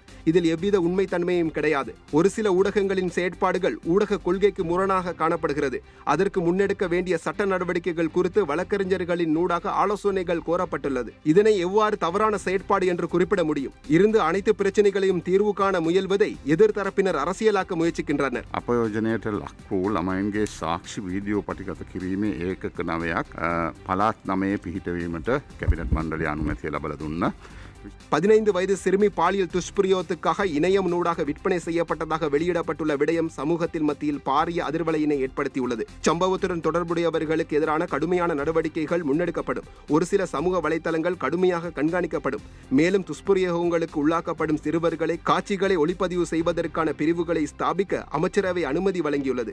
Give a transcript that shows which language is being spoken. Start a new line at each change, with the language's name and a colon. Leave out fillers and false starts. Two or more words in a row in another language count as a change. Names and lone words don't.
Tamil: இதில் எவ்வித உண்மைத்தன்மையும் கிடையாது. ஒரு சில ஊடகங்களின் செயற்பாடுகள் ஊடக கொள்கைக்கு முரணாக காணப்படுகிறது. அதற்கு முன்னெடுக்க வேண்டிய சட்ட நடவடிக்கைகள் குறித்து வழக்கறிஞர்களின் நூடாக ஆலோசனைகள் கோரப்பட்டுள்ளது. இதனை எவ்வாறு தவறான செயற்பாடு என்று குறிப்பிட முடியும்? இருந்து அனைத்து பிரச்சனைகளையும் தீர்வு காண முயல்வதை எதிர்த்தரப்பினர் அரசியலாக்க முயற்சிக்கின்றனர்.
Sinhala: අපයෝජනයට ලක් වූ ළමයින්ගේ සාක්ෂි වීඩියෝ පටිගත කිරීමේ ඒකක 9ක් පළාත් 9 පිහිටවීමට කැබිනට් මණ්ඩලය අනුමැතිය ලබා දුන්නා.
Tamil: 15 வயது சிறுமி பாலியல் துஷ்பிரயோகத்துக்காக இணையம் நூடாக விற்பனை செய்யப்பட்டதாக வெளியிடப்பட்டுள்ள விடயம் சமூகத்தில் மத்தியில் பாரிய அதிர்வலையினை ஏற்படுத்தியுள்ளது. சம்பவத்துடன் தொடர்புடையவர்களுக்கு எதிரான கடுமையான நடவடிக்கைகள் முன்னெடுக்கப்படும். ஒரு சில சமூக வலைத்தளங்கள் கடுமையாக கண்காணிக்கப்படும். மேலும் துஷ்பிரயோகங்களுக்கு உள்ளாக்கப்படும் சிறுவர்களை காட்சிகளை ஒளிப்பதிவு செய்வதற்கான பிரிவுகளை ஸ்தாபிக்க அமைச்சரவை அனுமதி வழங்கியுள்ளது.